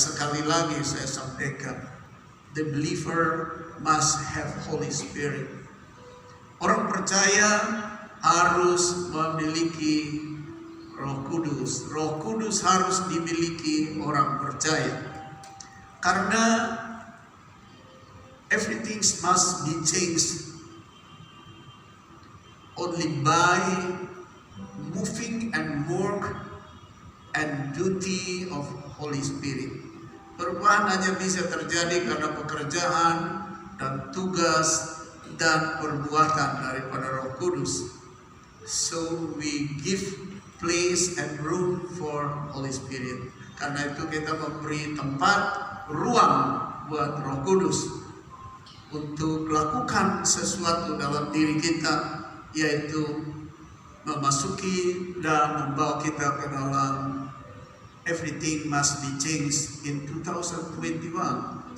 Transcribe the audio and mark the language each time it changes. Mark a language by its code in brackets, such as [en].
[id] Sekali lagi saya sampaikan, [en] the believer must have Holy Spirit. [id] Orang percaya harus memiliki Roh Kudus. Roh Kudus harus dimiliki orang percaya. Karena [en] everything must be changed only by moving and work and duty of Holy Spirit. [id] Perubahan hanya bisa terjadi karena pekerjaan dan tugas dan perbuatan daripada Roh Kudus. [en] So we give place and room for Holy Spirit. [id] Karena itu kita memberi tempat, ruang buat Roh Kudus untuk melakukan sesuatu dalam diri kita, yaitu memasuki dan membawa kita ke dalam [en] everything must be changed in 2021.